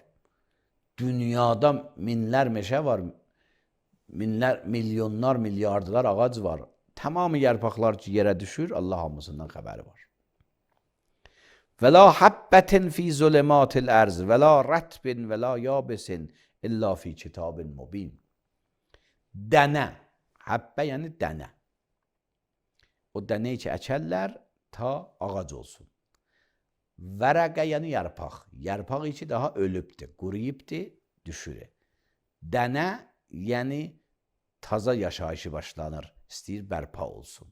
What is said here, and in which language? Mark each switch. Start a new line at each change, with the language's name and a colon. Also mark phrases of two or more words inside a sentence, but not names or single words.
Azerbaijani: Dünyada minlər meşə var, minlər, milyonlar, milyardılar ağac var. Tamamı yarpaqlar ki yerə düşür, Allah hamısından xəbəri var.
Arabic: ولا حبة في ظلمات الأرض، ولا رطب، ولا يابس, إلا في كتاب مبين.
Azerbaijani: Dənə, həbbə yəni dənə. O dənəyi ki əkərlər ta ağac olsun. Vərəqə yəni yarpaq. Yarpaq ki daha ölübdür, quruyubdur, düşür. Dənə yəni taza yaşayışı başlanır, istəyir bərpa olsun.